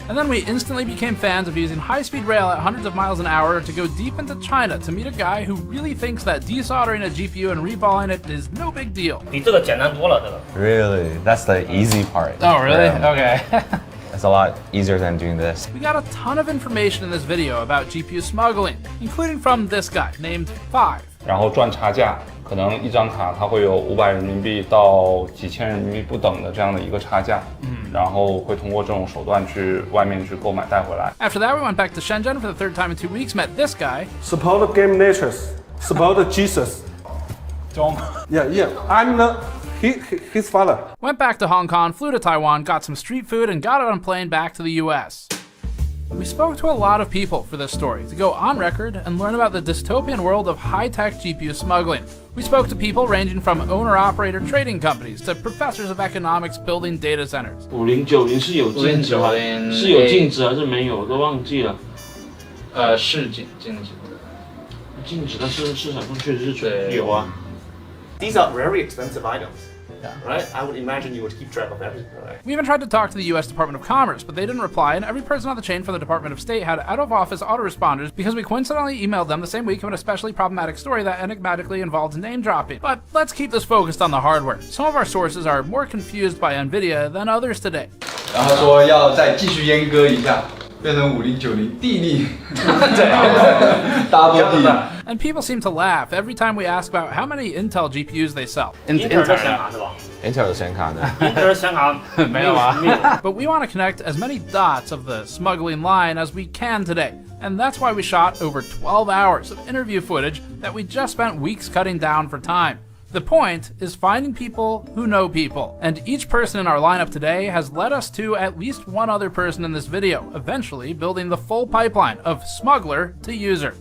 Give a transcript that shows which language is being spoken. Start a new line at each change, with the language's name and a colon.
English: And then we instantly became fans of using high-speed rail at hundreds of miles an hour to go deep into China to meet a guy who really thinks that desoldering a GPU and reballing it is no big deal.
Chinese: 比这个简单多了，这个。
English: Really? That's the easy part. Oh, really? Yeah. Okay. It's a lot easier than doing this. We got a ton of information in this video about GPU smuggling, including from this guy named Five.
Chinese: 然后赚差价，可能一张卡它会有500人民币到几千人民币不等的这样的一个差价，然后会通过这种手段去外面去购买带回来。
English: After that, we went back to Shenzhen for the 3rd time in 2 weeks, met this guy. Support game natures. It's about Jesus. Yeah. I'm his father. Went back to Hong Kong, flew to Taiwan, got some street food, and got on a plane back to the US. We spoke to a lot of people for this story to go on record and learn about the dystopian world of high-tech GPU smuggling. We spoke to people ranging from owner-operator trading companies to professors of economics building data centers.
Chinese: 5090是有禁止还是没有？都忘记了。是禁止的。禁止，但是市场上确实是有啊。
English: These are very expensive items. Yeah. Right? I would imagine you would keep track of everything, right? We even tried to talk to the US Department of Commerce, but they didn't reply, and every person on the chain for the Department of State had out-of-office autoresponders because we coincidentally emailed them the same week of an especially problematic story that enigmatically involved name-dropping. But let's keep this focused on the hardware. Some of our sources are more confused by Nvidia than others today.
Chinese: 然后说要再继续阉割一下，变成5090地利，double 地。
English: And people seem to laugh every time we ask about how many Intel GPUs they sell.
Chinese: Intel 的显卡是吧 Intel 的显卡呢？？Intel 的显卡没有啊。
English: But we want to connect as many dots of the smuggling line as we can today. And that's why we shot over 12 hours of interview footage that we just spent weeks cutting down for time. The point is finding people who know people, and each person in our lineup today has led us to at least one other person in this video, eventually building the full pipeline of smuggler to user.